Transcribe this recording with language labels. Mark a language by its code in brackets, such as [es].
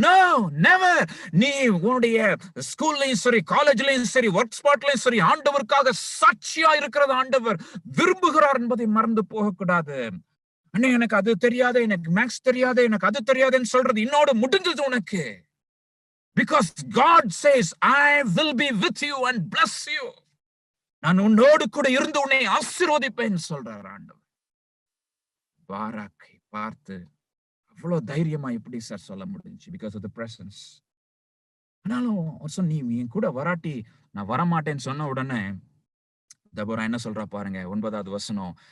[ta] No, never. நீ உன்னுடைய ஸ்கூல்லையும் சரி, காலேஜ்லயும் சரி, ஒர்க் ஸ்பாட்லயும் சரி, ஆண்டவருக்காக சாட்சியா இருக்கிறது ஆண்டவர் விரும்புகிறார் என்பதை மறந்து போகக்கூடாது. அண்ணே எனக்கு அது தெரியாது, எனக்கு மேக்ஸ் தெரியாது, எனக்கு அது தெரியாதுன்னு சொல்றது இன்னோட முடிஞ்சது உனக்கு. [en] Because God says, I will be with you and bless you. [ta] நான் உன்னோடு கூட இருந்து உன்னை ஆசீர்வதிப்பேன் சொல்றார் ஆண்டவர். பாராக்கை பார்த்து அவ்வளவு தைரியமா எப்படி சார் சொல்ல முடிஞ்சு? [en] Because of the presence. [ta] ஆனாலும் நீ என் கூட வராட்டி நான் வரமாட்டேன்னு சொன்ன உடனே தெபோரா என்ன சொல்றா பாருங்க, 9வது வசனம்.